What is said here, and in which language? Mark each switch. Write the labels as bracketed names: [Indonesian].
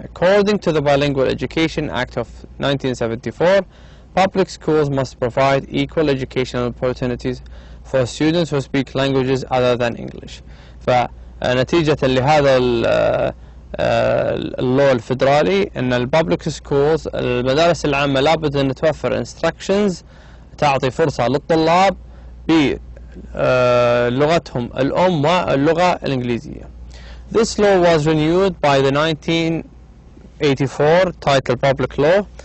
[English] According to the Bilingual Education Act of 1974, public schools must provide equal educational opportunities for students who speak languages other than English. [Arabic] فنتيجة لهذا اللو الفيدرالي أن البابليك سكولز المدارس العامة لابد أن توفر instructions تعطي فرصة للطلاب بلغتهم الأم واللغة الإنجليزية. [English] This law was renewed by the 1984 title public law.